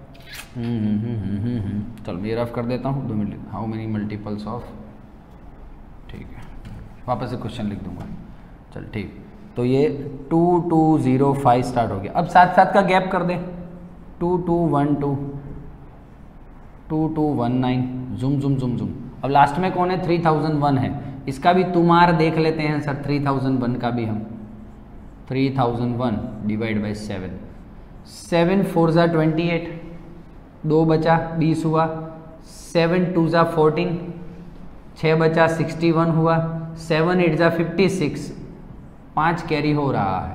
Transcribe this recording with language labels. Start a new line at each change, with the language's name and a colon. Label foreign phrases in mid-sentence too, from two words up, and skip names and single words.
Hindi: चलो मैं रफ कर देता हूँ 2 मिनट।
English: how many multiples of,
Hindi: ठीक है वापस से क्वेश्चन लिख दूंगा। चल ठीक, तो ये 2205 स्टार्ट हो गया। अब साथ साथ का गैप कर दे, 2212 2219 जुम जुम जुम जुम। अब लास्ट में कौन है? 3001 है, इसका भी तुमार देख लेते हैं सर। 3001 का भी हम 3001
English: divide by 7,
Hindi: 7 4 जा 28, 2 बचा 20 हुआ, 7 2 जा 14, 6 बचा 61 हुआ, 7 8 जा 56, 5 कैरी हो रहा है।